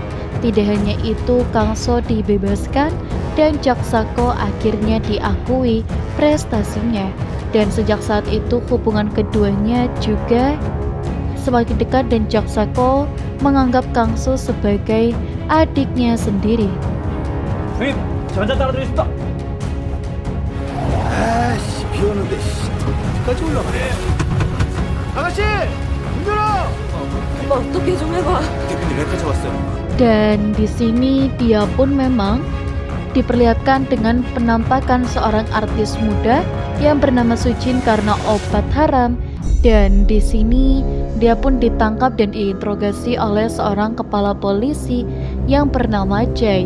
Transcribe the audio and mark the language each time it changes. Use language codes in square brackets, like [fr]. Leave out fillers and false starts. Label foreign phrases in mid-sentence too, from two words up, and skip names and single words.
[id] Tidak hanya itu, Kang So dibebaskan dan jaksa Ko akhirnya diakui prestasinya. Dan sejak saat itu hubungan keduanya juga semakin dekat, dan jaksa Ko menganggap Kang So sebagai adiknya sendiri. [ko] 형님, 저 한잔 따라드리겠습니다. 아씨 비 오는데 까지 올라가네. 아가씨 문 열어. 오빠 어떻게 좀 해봐. 대표님 여기까지 왔어요. [id] Dan di sini dia pun memang diperlihatkan dengan penampakan seorang artis muda yang bernama Sujin karena obat haram. Dan di sini dia pun ditangkap dan diinterogasi oleh seorang kepala polisi yang bernama Jay.